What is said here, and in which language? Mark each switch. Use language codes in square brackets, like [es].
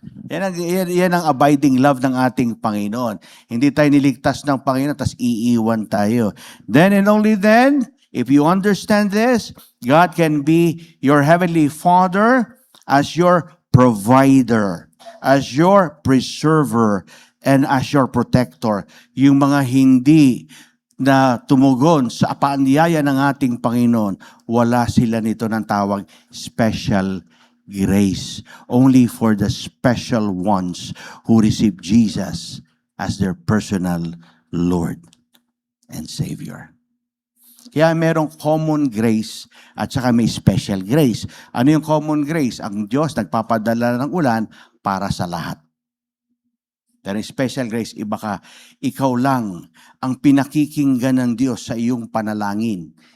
[tl] Yan ang [en] abiding love [tl] ng ating Panginoon. Hindi tayo niligtas ng Panginoon, tas iiwan tayo. [en] Then and only then, if you understand this, God can be your heavenly Father as your provider, as your preserver, and as your protector. [tl] Yung mga hindi na tumugon sa paanyaya ng ating Panginoon, wala sila nito ng tawag special grace. [en] Only for the special ones who receive Jesus as their personal Lord and Savior. [tl] Kaya merong common grace at saka may special grace. Ano yung common grace? Ang Diyos nagpapadala ng ulan para sa lahat. Pero yung special grace, iba ka. Ikaw lang ang pinakikinggan ng Diyos sa iyong panalangin.